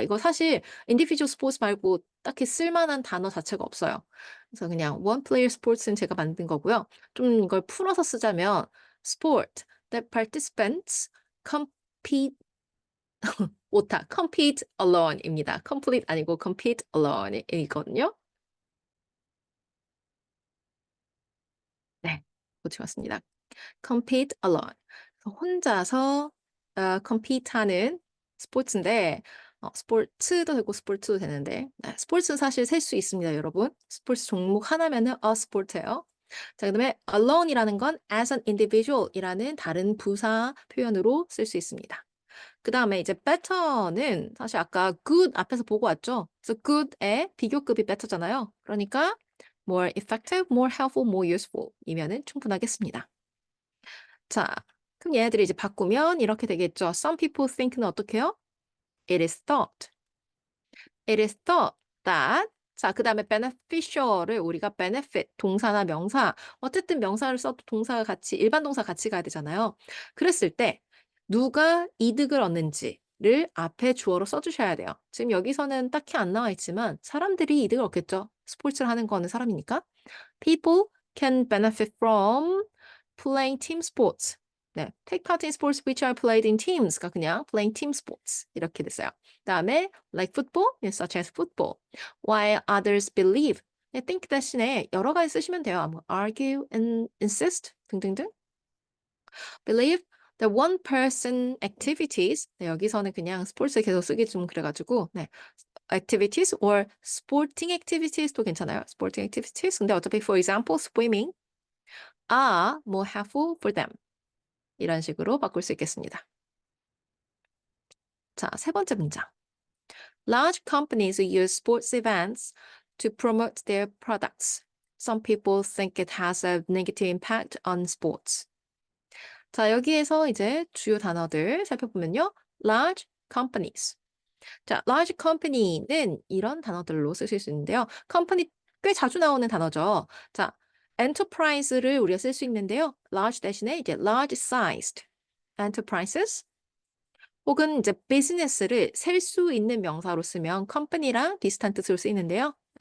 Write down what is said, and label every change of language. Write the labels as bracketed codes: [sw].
[ko] 이거 사실 individual sports 말고 딱히 쓸만한 단어 자체가 없어요. 그래서 그냥 one player sports는 제가 만든 거고요. 좀 이걸 풀어서 쓰자면 [en] sport that participants compete [ko] 오타 compete alone입니다. complete 아니고 compete alone이거든요. 네, 고치웠습니다. compete alone. 그래서 혼자서 compete하는 스포츠인데 스포츠도 되고 스포츠도 되는데 네, 스포츠는 사실 셀 수 있습니다, 여러분. 스포츠 종목 하나면은 a sport예요. 자, 그다음에 alone이라는 건 as an individual이라는 다른 부사 표현으로 쓸 수 있습니다. 그다음에 이제 better는 사실 아까 good 앞에서 보고 왔죠. 그래서 good의 비교급이 better잖아요. 그러니까 more effective, more helpful, more useful 이면은 충분하겠습니다. 자, 그럼 얘네들이 이제 바꾸면 이렇게 되겠죠. Some people think는 어떻게 해요? [en] It is thought. It is thought that. [ko] 자, 그 다음에 beneficial을 우리가 benefit, 동사나 명사, 어쨌든 명사를 써도 동사가 같이, 일반 동사 같이 가야 되잖아요. 그랬을 때 누가 이득을 얻는지를 앞에 주어로 써주셔야 돼요. 지금 여기서는 딱히 안 나와 있지만 사람들이 이득을 얻겠죠. 스포츠를 하는 거는 사람이니까. [en] People can benefit from playing team sports. 네, take part in sports which are played in teams가 그냥 playing team sports [ko] 이렇게 됐어요. 다음에 [en] like football, such as football. While others believe. [ko] 네, think 대신에 여러 가지 쓰시면 돼요. 뭐 argue, insist 등등등. [en] Believe the one person activities. [ko] 네, 여기서는 그냥 스포츠 계속 쓰기 좀 그래가지고 네. [en] activities or sporting activities도 [ko] 괜찮아요. [en] sporting activities. [ko] 근데 어차피 [en] for example swimming are more helpful for them. [ko] 이런 식으로 바꿀 수 있겠습니다. 자, 세 번째 문장. [en] Large companies use sports events to promote their products. Some people think it has a negative impact on sports. [ko] 자, 여기에서 이제 주요 단어들 살펴보면요. [en] large companies. [ko] 자, large company는 이런 단어들로 쓰실 수 있는데요. company 꽤 자주 나오는 단어죠. 자, enterprise를 우리가 쓸 수 있는데요. large 대신에 이제 large sized enterprises 혹은 이제 business를 셀 수 있는 명사로 쓰면 company랑 비슷한 뜻으로 쓰이는데요.